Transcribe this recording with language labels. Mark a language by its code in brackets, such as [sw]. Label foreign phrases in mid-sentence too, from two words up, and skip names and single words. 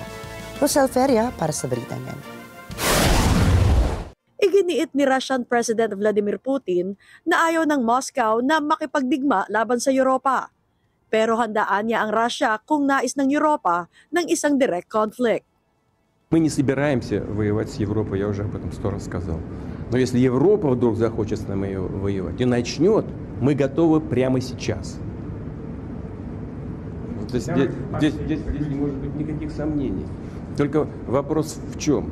[tl] Rosel Feria para sa balitang yan. Iginiit ni [en] Russian President [tl] Vladimir Putin na ayaw ng Moscow na makipagdigma laban sa Europa. Pero handaan niya ang Russia kung nais ng Europa ng isang [en] direct conflict. [ru] Мы не собираемся воевать с Европой, я уже об этом 100 раз сказал. Но если Европа вдруг захочет с нами воевать и начнет, мы готовы прямо сейчас. Здесь не может быть никаких сомнений. Только вопрос в чем?